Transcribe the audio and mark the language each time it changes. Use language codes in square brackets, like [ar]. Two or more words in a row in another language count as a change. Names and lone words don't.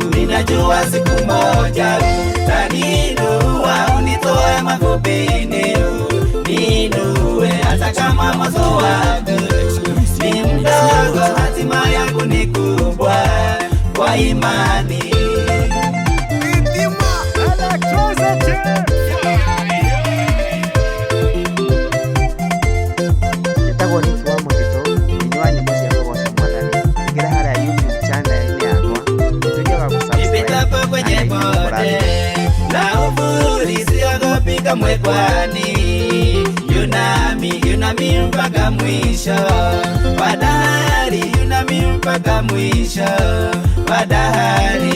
[sw] Ninajua siku moja utaniinua, unitoe mavumbini, niinue hata kama mwanzo wangu ni mdogo, hatima yangu ni kubwa. Kwa imani [ki] Nitagwo ni kiwa mutito thĩinĩ wa nyĩmbo cia kũgoca Mwathani. Ingĩra harĩa YouTube channel yakwa ũtuĩke wa [sw] nipitapo kwenye bonde la uvuli siogopi kamwe, kwani yunami mpaka mwisho wa dahari, yunami mpaka mwisho wa dahari.